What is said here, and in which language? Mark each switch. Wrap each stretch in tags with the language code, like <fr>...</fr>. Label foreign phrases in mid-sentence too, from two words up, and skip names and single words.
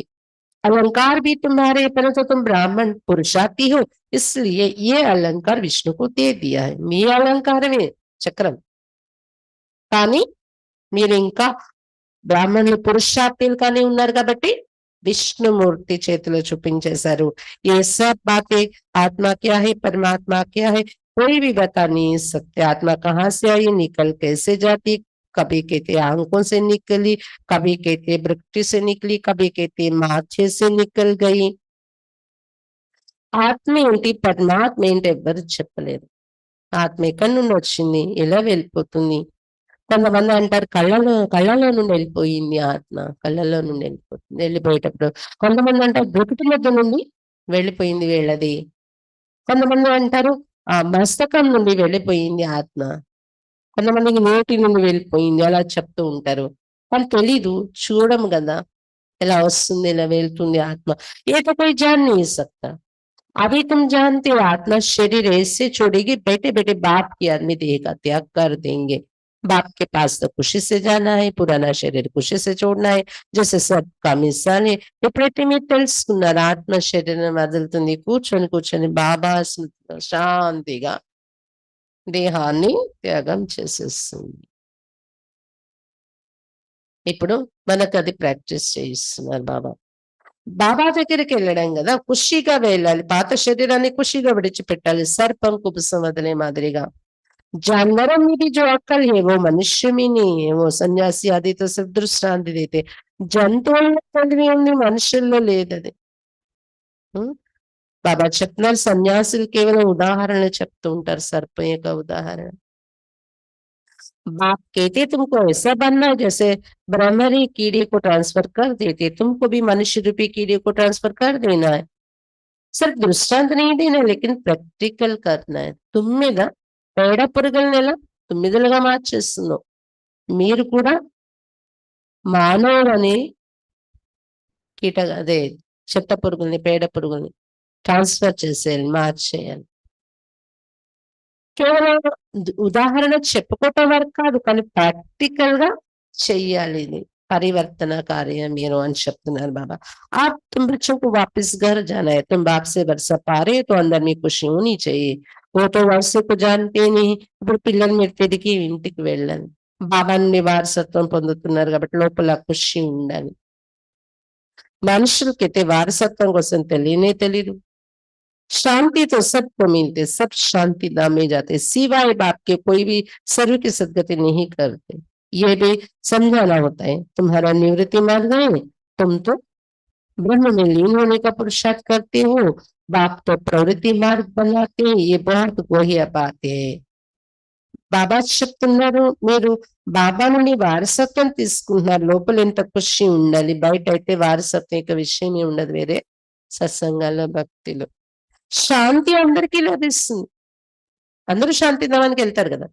<hi>अलंकार भी तुम्हारे परंतु तुम ब्राह्मण पुरुषार्थी हो, इसलिए ये अलंकार विष्णु को दे दिया है.</hi> <te>మీ అలంకారమే చక్రం, కానీ మీరు ఇంకా బ్రాహ్మణులు పురుషార్థులు కానీ ఉన్నారు కాబట్టి విష్ణుమూర్తి చేతిలో చూపించేశారు.</te> <hi>ये सब बातें आत्मा क्या है, परमात्मा क्या है, कोई भी बता नहीं सकते. आत्मा कहाँ से आई, निकल कैसे जाती, कभी कहते आंखों से निकली, कभी कहते वृक्ति से निकली, कभी कहते माथे से निकल गई.</hi> <te>ఆత్మ ఏంటి, పరమాత్మ ఏంటి ఎవ్వరు చెప్పలేరు. ఆత్మ ఎక్కడి నుండి వచ్చింది, ఎలా వెళ్ళిపోతుంది. కొంతమంది అంటారు కళ్ళలో నుండి వెళ్ళిపోయింది ఆత్మ, కళ్ళలో నుండి వెళ్ళిపోతుంది వెళ్ళిపోయేటప్పుడు. కొంతమంది అంటారు బ్రతుకు మధ్య నుండి వెళ్ళిపోయింది వీళ్ళది. కొంతమంది అంటారు ఆ మస్తకం నుండి వెళ్ళిపోయింది ఆత్మ, కొంతమందికి నోటి నుండి వెళ్ళిపోయింది, అలా చెప్తూ ఉంటారు. వాళ్ళు తెలీదు, చూడము కదా ఎలా వస్తుంది ఎలా వెళ్తుంది ఆత్మ.</te> <hi>ये तो कोई जान नहीं सकता. अभी तुम जानते हो आत्मा शरीर ऐसे छोड़ेगी, बैठे बैठे बाप की आदमी देह का त्याग कर देंगे. बाप के पास तो खुशी से जाना है, पुराना शरीर खुशी से छोड़ना है. जैसे सबका मिसाल है.</hi> <te>ఎప్పుడైతే మీరు తెలుసుకున్నారు ఆత్మ శరీరం వదులుతుంది, కూర్చొని కూర్చొని బాబా స్మృతిలో శాంతిగా దేహాన్ని త్యాగం చేసేస్తుంది. ఇప్పుడు మనకు అది ప్రాక్టీస్ చేయిస్తున్నారు బాబా. బాబా దగ్గరికి వెళ్ళడం కదా, ఖుషిగా వెళ్ళాలి. పాత శరీరాన్ని ఖుషిగా విడిచిపెట్టాలి, సర్పం కుబుసం వదిలే మాదిరిగా.</te> <hi>जानवरों में भी जो अक्ल है वो मनुष्य में नहीं है. वो</hi> <te>సన్యాసి అది</te> <hi>तो सिर्फ దృష్టాంతి देते.</hi> <te>జంతువుల్లో తెలివి ఉంది, మనుషుల్లో లేదది. బాబా చెప్తున్నారు సన్యాసులు కేవలం ఉదాహరణలు చెప్తూ ఉంటారు, సర్పం యొక్క ఉదాహరణ.</te> <hi>बाप कहते तुमको ऐसा बनना है जैसे ब्रह्मरी कीड़े को ट्रांसफर कर देते, तुमको भी मनुष्य रूपी कीड़े को ट्रांसफर कर देना है. सिर्फ दृष्टांत नहीं देना लेकिन प्रैक्टिकल करना है.</hi> <te>तुम మీద పేడ పురుగులను ఎలా తుమ్మిదలుగా మార్చేస్తున్నావు, మీరు కూడా మానవులని అదే చెత్త పురుగుల్ని, పేడ పురుగుల్ని ట్రాన్స్ఫర్ చేసేయాలి, మార్చేయాలి. కేవలం ఉదాహరణ చెప్పుకోవటం వరకు కాదు, కానీ ప్రాక్టికల్ గా చెయ్యాలి. ఇది</te> <hi>परिवर्तन कार्य मेरो</hi> <te>అని చెప్తున్నారు బాబా.</te> <hi>आप तुम बच्चों को वापस घर जाना है, तुम बाप से वर्षा पा रहे तो अंदर में खुशी होनी चाहिए. वो तो वर्षे को जानते नहीं.</hi> <te>ఇప్పుడు పిల్లలు మీరు తిరిగి ఇంటికి వెళ్ళాలి, బాబా నుండి వారసత్వం పొందుతున్నారు కాబట్టి లోపల ఖుషి ఉండాలి. మనుషులకైతే వారసత్వం కోసం తెలియనే తెలీదు.</te> <hi>शांति तो सबको मिलते, सब शांति धाम में जाते, सिवाय बाप के कोई भी सर्व की सदगति नहीं करते. ये भी समझाना होता है। तुम्हारा निवृत्ति मार्ग है, तुम तो ब्रह्म में लीन होने का पुरुषार्थ करते हो, बाप तो प्रवृत्ति मार्ग बनाते हैं। ये बहुत गोह्य बात है.</hi> <te>బాబా చెప్తున్నారు, మీరు బాబా నుండి వారసత్వం తీసుకుంటున్నారు. లోపల ఎంత ఖుషి ఉండాలి, బయట అయితే వారసత్వం ఇక విషయమే ఉండదు. వేరే సత్సంగాల్లో భక్తిలో శాంతి అందరికీ లభిస్తుంది. అందరూ శాంతిధామానికి వెళ్తారు కదా.</te>